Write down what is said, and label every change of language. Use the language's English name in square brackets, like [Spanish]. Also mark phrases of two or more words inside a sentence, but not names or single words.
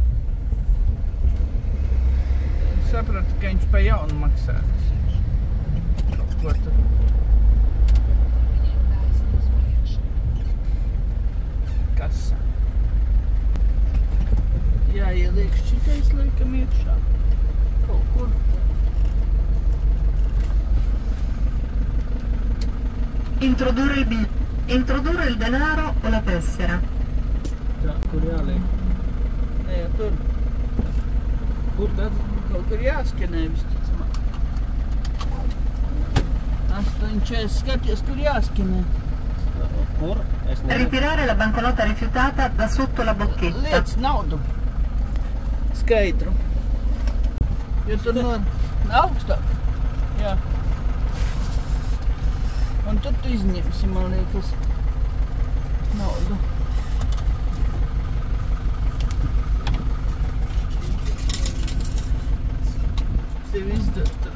[Latvian] Sapratu, ka viņš pa jaunu maksā. Kaut ko tur. Kasa. Jāieliek šitais laikam iekšā. Kaut kur. [Italian] Introdurre il denaro o la tessera. [Latvian] tā, kur jāliek? Nē, tur. Kur tad? Kaut kur jāskenē visticamāk. 8,40 skaties, kur jāskenē. Kur? Es nezinu. [Italian] Ritirare la banconota rifiutata da sotto la bocchetta. [Latvian] Liec naudu. Skaidru. Jo tur no augstāk. Jā. Un tad tu izņemsi, man liekas, naudu. Tev izdara tur.